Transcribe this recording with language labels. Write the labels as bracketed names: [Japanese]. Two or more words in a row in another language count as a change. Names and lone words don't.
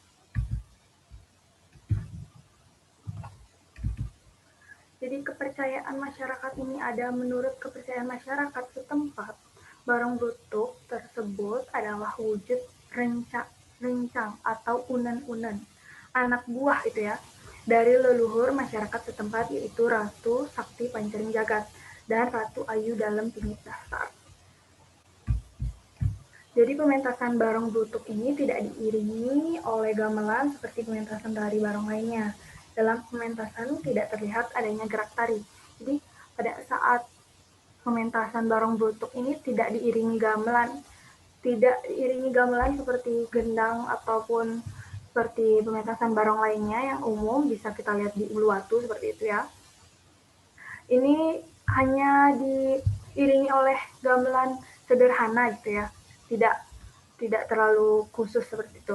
[Indonesian] Jadi kepercayaan masyarakat ini ada, menurut kepercayaan masyarakat setempat, barong brutuk tersebut adalah wujud rencang atau unen-unen, anak buah itu ya, dari leluhur masyarakat setempat yaitu Ratu Sakti Pancering Jagat dan Ratu Ayu dalam Tingit Dasar. Jadi pementasan barong brutuk ini tidak diiringi oleh gamelan seperti pementasan tari barong lainnya. Dalam pementasan tidak terlihat adanya gerak tari. Jadi pada saat pementasan barong brutuk ini tidak diiringi gamelan seperti gendang ataupun seperti pementasan barong lainnya yang umum bisa kita lihat di Uluwatu seperti itu ya. Ini hanya diiringi oleh gamelan sederhana gitu ya, tidak terlalu khusus seperti itu.